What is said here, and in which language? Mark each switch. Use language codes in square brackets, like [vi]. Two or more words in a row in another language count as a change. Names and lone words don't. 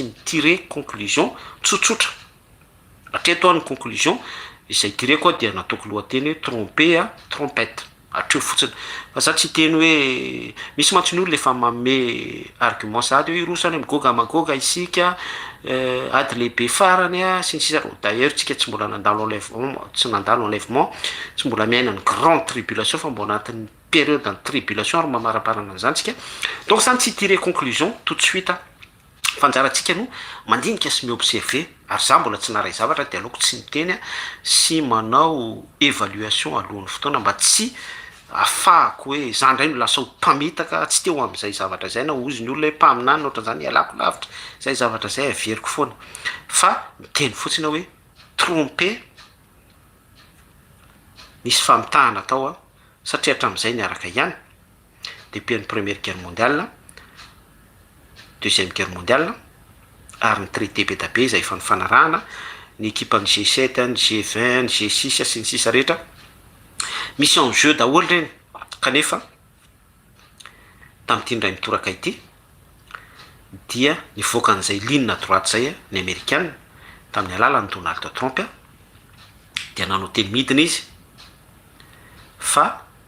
[mg] mitirer conclusion tsotsotra hatreto ny conclusion izay tireko dia nataoko lohateny [fr] trompe trompette [mg] atreo fotsiny fa za tsy teny hoe misy mantsy ny olo efa manome argument sady hoe irosany migoga magoga isika ady lehibe farany sy ny sisa d'ailleurs tsika tsy mbola nandalo enlèvement tsy nandalo enlèvement tsy mbola miaina ny [fr] grande tribulation [mg] fa mbola anatin'ny [fr] période de tribulation [mg] ary mamaraparana an'izany tsika donc zany tsy [fr] tirer conclusion tout de suite [mg] fanjaratsika no mandinika sy miobserver ary za mbola tsy naray zavatra de aleoko tsy miteny sy manao évaluation alohan'ny fotoana mba tsy afahako hoe za ndray no lasa mpamitaka tsy teo amin'izay zavatra zay na ozy ny olona hoe mpaminany ohatran'izany alako lavitra zay zavatra zay averiko foana fa miteny fotsiny hoe trompe nisy famitahana tao satria hatramin'izay niaraka ihany depuis ny [fr] première guerre mondiale deuxième guerre mondiale [mg] ary ny traité be da be izay efa nifanarahana ny équipe ny G7 ny G20 ny G6 sy ny sisa rehetra misy [fr] en jeu [mg] daholo reny kanefa tamin'ity ndray mitoraka ity dia nivoaka an'izay [fr] ligne droite [mg] zay ny Amerikanina tamin'ny alalan'ny Donald Trump dia nanao teny midina izy fa